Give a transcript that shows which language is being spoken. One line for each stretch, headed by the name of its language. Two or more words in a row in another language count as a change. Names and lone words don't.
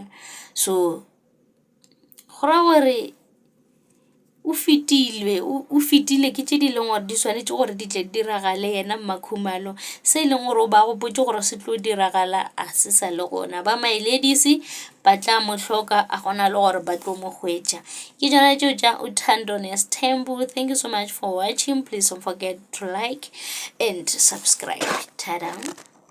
Northern Sotho: So go ra gore o fetile ke tše di leng gore di swanetše gore di tle diragale. Yena Makhumalo se e leng gore o ba gopotše gore se tlo diragala a se sa le gona. Ba
English: my ladies
Northern Sotho: ba tla mo hloka, a gona le gore ba tlo mo hwetša. Ke tšona tšeo tša Uthandonis Temple.
English: Thank you so much for watching. Please don't forget to like and subscribe. Ta-da.